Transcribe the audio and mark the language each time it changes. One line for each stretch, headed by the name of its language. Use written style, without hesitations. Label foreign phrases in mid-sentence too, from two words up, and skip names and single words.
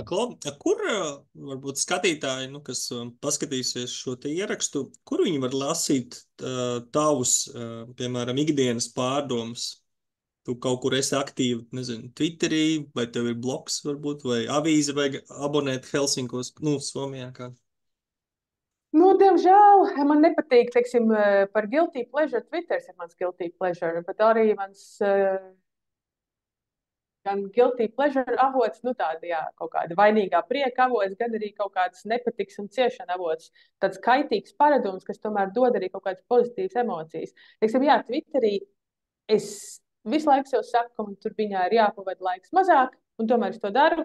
Latvian: Kur varbūt skatītāji, kas paskatīsies šo te ierakstu, kur viņi var lasīt tavus, piemēram, ikdienas pārdomas? Tu kaut kur esi aktīvi, nezinu, Twitterī, vai tev ir blogs varbūt, vai avīze vajag abonēt Helsinkos, Somijā kā. Nu, diemžēl man nepatīk, teiksim, par
English: guilty pleasure.
Latvian: Twitters ir mans
English: guilty pleasure,
Latvian: bet arī mans gan
English: guilty pleasure
Latvian: avots, tāda, jā, kaut kāda vainīgā prieka avots, gan arī kaut kāds nepatiks un ciešana avots. Tāds kaitīgs paradums, kas tomēr dod arī kaut kādas pozitīvas emocijas. Teiksim, jā, Twitterī es visu laiku sev saku, ka man tur viņā ir jāpavada laiks mazāk, un tomēr es to daru.